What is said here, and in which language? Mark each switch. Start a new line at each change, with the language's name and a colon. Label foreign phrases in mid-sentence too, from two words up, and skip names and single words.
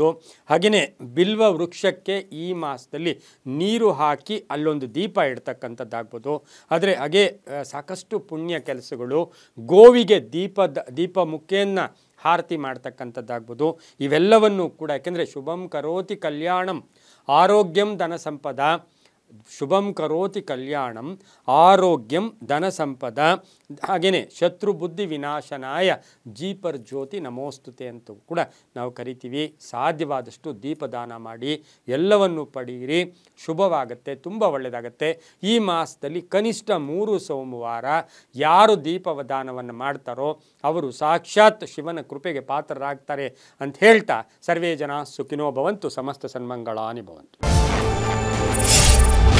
Kannada: ಹಾಗೆಯೇ ಬಿಲ್ವ ವೃಕ್ಷಕ್ಕೆ ಈ ಮಾಸದಲ್ಲಿ ನೀರು ಹಾಕಿ ಅಲ್ಲೊಂದು ದೀಪ ಇಡ್ತಕ್ಕಂಥದ್ದಾಗ್ಬೋದು. ಆದರೆ ಹಾಗೆ ಸಾಕಷ್ಟು ಪುಣ್ಯ ಕೆಲಸಗಳು, ಗೋವಿಗೆ ದೀಪ ಮುಖೆಯನ್ನು ಆರತಿ ಮಾಡ್ತಕ್ಕಂಥದ್ದಾಗ್ಬೋದು. ಇವೆಲ್ಲವನ್ನು ಕೂಡ, ಯಾಕೆಂದರೆ
Sanskrit: ಶುಭಂ ಕರೋತಿ ಕಲ್ಯಾಣಂ ಆರೋಗ್ಯಂ ಧನ ಸಂಪದ, ಶುಭಂ ಕರೋತಿ ಕಲ್ಯಾಣಂ ಆರೋಗ್ಯಂ ಧನ ಸಂಪದ,
Kannada: ಹಾಗೆಯೇ
Sanskrit: ಶತ್ರು ಬುದ್ಧಿ ವಿನಾಶನಾಯ ದೀಪರ್ಜ್ಯೋತಿ ನಮೋಸ್ತುತೆ
Kannada: ಅಂತೂ ಕೂಡ ನಾವು ಕರಿತೀವಿ. ಸಾಧ್ಯವಾದಷ್ಟು ದೀಪದಾನ ಮಾಡಿ ಎಲ್ಲವನ್ನು ಪಡೆಯಿರಿ, ಶುಭವಾಗುತ್ತೆ, ತುಂಬ ಒಳ್ಳೆಯದಾಗತ್ತೆ. ಈ ಮಾಸದಲ್ಲಿ ಕನಿಷ್ಠ 3 ಸೋಮವಾರ ಯಾರು ದೀಪದಾನವನ್ನು ಮಾಡ್ತಾರೋ ಅವರು ಸಾಕ್ಷಾತ್ ಶಿವನ ಕೃಪೆಗೆ ಪಾತ್ರರಾಗ್ತಾರೆ ಅಂತ ಹೇಳ್ತಾ,
Sanskrit: ಸರ್ವೇ ಜನ ಸುಖಿನೋ ಭವಂತು, ಸಮಸ್ತ ಸನ್ಮಂಗಳಾನಿ ಭವಂತು.